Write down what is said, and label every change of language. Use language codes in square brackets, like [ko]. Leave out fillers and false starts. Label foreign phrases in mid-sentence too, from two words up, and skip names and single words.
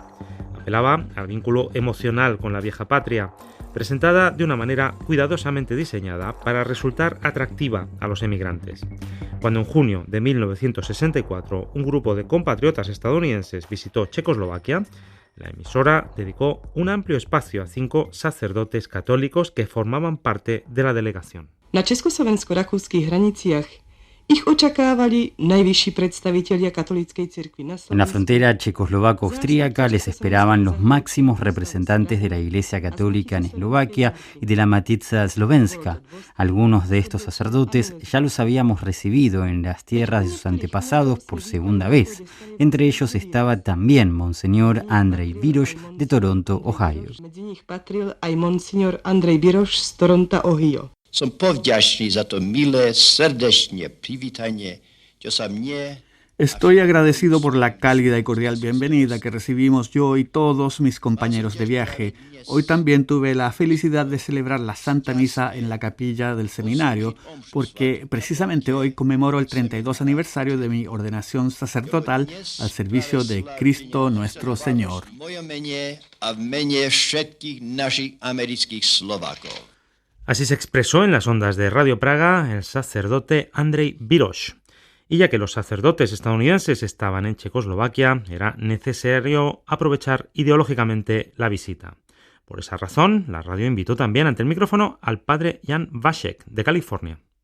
[es] Apelaba al vínculo emocional con la vieja patria, presentada de una manera cuidadosamente diseñada para resultar atractiva a los emigrantes. Cuando en junio de 1964 un grupo de compatriotas estadounidenses visitó Checoslovaquia, la emisora dedicó un amplio espacio a 5 sacerdotes católicos que formaban parte de la delegación. [sk] Na československo-rakúskych hraniciach ich očakávali najvyšší predstavitelia katolíckej cirkvi na Slovensku. [es] En la frontera checoslovaco-austríaca les esperaban los máximos representantes de la Iglesia Católica en Eslovaquia y de la Matica Slovenska. Algunos de estos sacerdotes ya los habíamos recibido en las tierras de sus antepasados por segunda vez. Entre ellos estaba también Monseñor Andrej Biroš de Toronto, Ohio. [sk] Medzi nich patril aj Monseñor Andrej Biroš z Toronto, Ohio. Som povďačný za to milé, srdečné privítanie, čo sa mne... [es] Estoy agradecido por la cálida y cordial bienvenida que recibimos yo y todos mis compañeros de viaje. Hoy también tuve la felicidad de celebrar la Santa Misa en la capilla del seminario, porque precisamente hoy conmemoro el 32 aniversario de mi ordenación sacerdotal al servicio de Cristo nuestro Señor. [sk] Moje mene a v mene všetkých našich amerických Slovákov. [es] Así se expresó en las ondas de Radio Praga el sacerdote Andrej Biroš. Y ya que los sacerdotes estadounidenses estaban en Checoslovaquia, era necesario aprovechar ideológicamente la visita. Por esa razón, la radio invitó también ante el micrófono al padre Jan Vašek, de California.